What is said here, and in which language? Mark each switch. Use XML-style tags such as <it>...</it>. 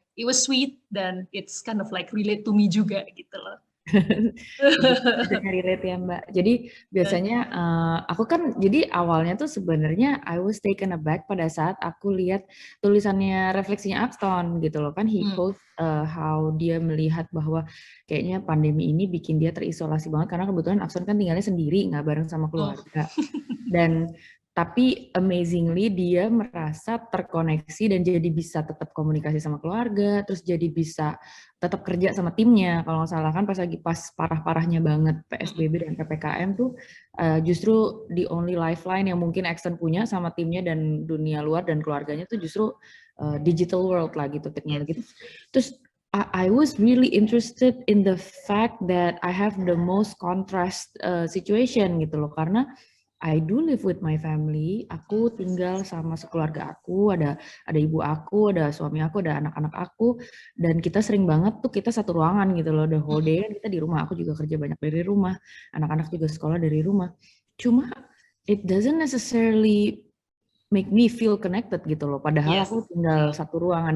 <en>It was sweet</en> <id>dan</id> <en>it's kind of like relate to me</en> <id>juga gitu loh. Relate ya Mbak. Jadi biasanya aku kan jadi awalnya tuh sebenarnya</id> <en>I was taken aback</en> <id>pada saat aku lihat tulisannya refleksinya Axton gitu loh kan,</id> <en>he post how</en> <id>dia melihat bahwa kayaknya pandemi ini bikin dia terisolasi banget karena kebetulan Axton kan tinggalnya sendiri, nggak bareng sama keluarga. Dan tapi amazingly dia merasa terkoneksi dan jadi bisa tetap komunikasi sama keluarga, terus jadi bisa tetap kerja sama timnya. Kalau nggak salah kan pas parah-parahnya banget PSBB dan PPKM tuh justru</id> <en>the only lifeline</en> <id>yang mungkin Axton punya sama timnya dan dunia luar dan keluarganya tuh justru</id> <en>digital world</en> <id>lah gitu, teknologi. Terus</id> <en>I was really interested in the fact that I have the most contrast situation</en> <id>gitu loh, karena</id> <en>I do live with my family.</en> <id>Aku tinggal sama sekeluarga aku, ada ibu aku, ada suami aku, ada anak-anak aku, dan kita sering banget tuh kita satu ruangan gitu loh,</id> <en>the whole day</en> <id>kita di rumah. Aku juga kerja banyak dari rumah, anak-anak juga sekolah dari rumah. Cuma</id> <en>it doesn't necessarily make me feel connected</en> <id>gitu loh, padahal aku tinggal satu ruangan.</id>